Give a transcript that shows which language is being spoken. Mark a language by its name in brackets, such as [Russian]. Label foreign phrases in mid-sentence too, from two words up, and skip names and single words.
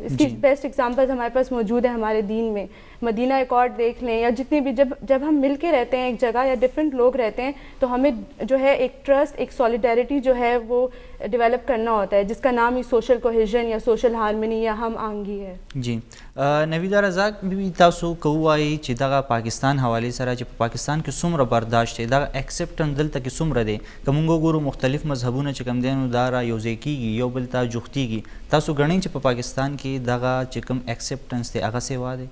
[Urdu] اس کی [English] best examples [Urdu] ہمارے پاس موجود ہے ہمارے دین میں. مدینہ ایکارڈ دیکھ لیں, یا جتنی بھی جب ہم مل کے رہتے ہیں ایک جگہ یا ڈفرینٹ لوگ رہتے ہیں تو ہمیں جو ہے ایک ٹرسٹ, ایک سولیڈیرٹی جو ہے وہ ڈیولپ کرنا ہوتا ہے, جس کا نام ہی [English] social cohesion [Urdu] یا [English] social harmony [Urdu] یا ہم آہنگی ہے. جی. [Pashto] نویدا رزاق بي تاسو کووای چې دغه پاکستان حواله سره چې په پاکستان کې څومره برداشت دی, دغه اکسپټنس دلته کې څومره دی, که موږ وګورو مختلف مذهبونه چې کوم دي نو دا را یوځای کېږي, یو بل ته جوختېږي. تاسو ګڼئ چې په پاکستان کې دغه چې کوم اکسپټنس دی هغه سیوا دی؟